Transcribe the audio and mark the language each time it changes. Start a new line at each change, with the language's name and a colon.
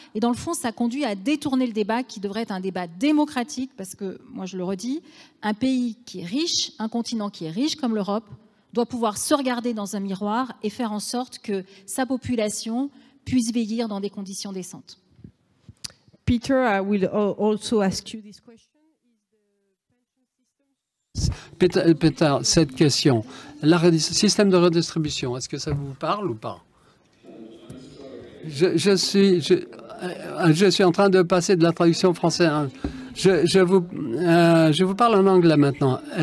French: Et dans le fond, ça conduit à détourner le débat qui devrait être un débat démocratique, parce que, moi je le redis, un pays qui est riche, un continent qui est riche comme l'Europe, doit pouvoir se regarder dans un miroir et faire en sorte que sa population puisse vieillir dans des conditions décentes.
English: Peter, I will also ask you this question.
French: Peter, cette question, le système de redistribution, est-ce que ça vous parle ou pas? Je suis en train de passer de la traduction française. Je vous parle en anglais maintenant.